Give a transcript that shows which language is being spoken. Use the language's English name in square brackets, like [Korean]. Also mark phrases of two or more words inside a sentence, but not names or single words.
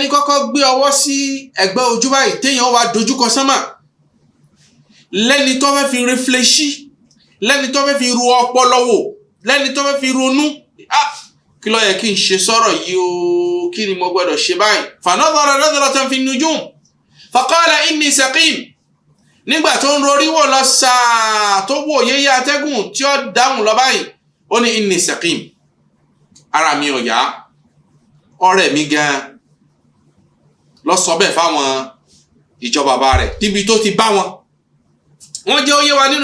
[Yoruba] kọ́kọ́ gbé ọwọ́ sí ẹ̀gbẹ́ ojú báyìí téèyàn wá dojúkọ sánmà lẹ́ni tó fẹ́ fi réfléṣí lẹ́ni tó fẹ́ fi ru ọpọlọ wò lẹ́ni tó fẹ́ fi ronú kí ló yẹ kí n ṣe sọ̀rọ̀ yìí o kí ni mo gbọ́dọ̀ ṣe báyìí [Arabic] فنظر نظرة في النجوم فقال إني سقيم [Yoruba] nígbà tó ń rorí wò lọ sáà tó wò yéyé atẹ́gùn tí ó dáhùn lọ báyìí ó ní [Arabic] إني سقيم [Yoruba] ara mi ò yá ọ̀rẹ́ mi gan lọ sọ bẹ́ẹ̀ fáwọn ìjọ bàbá rẹ̀ níbi tó ti bá wọn wọ́n jẹ́ ó yé wa nínú